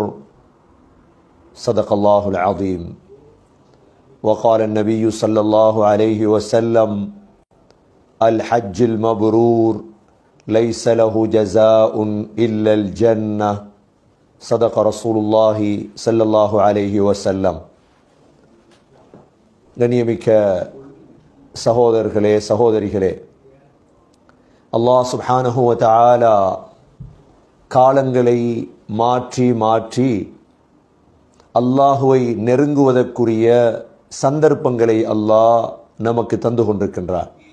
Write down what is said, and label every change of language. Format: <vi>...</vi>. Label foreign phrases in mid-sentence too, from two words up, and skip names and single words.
<ar>صدق الله العظيم. وقال النبي صلى الله عليه وسلم: الحج المبرور ليس له جزاء إلا الجنة. صدق رسول الله صلى الله عليه وسلم.</ar> <ta>கண்ணியமிக்க சகோதரர்களே, சகோதரிகளே, அல்லாஹ்</ta> <ar>سبحانه وتعالى</ar> <ta>காலங்களை மாற்றி மாற்றி அல்லாஹுவை நெருங்குவதற்குரிய சந்தர்ப்பங்களை அல்லாஹ் நமக்கு தந்து கொண்டிருக்கின்றார்.</ta>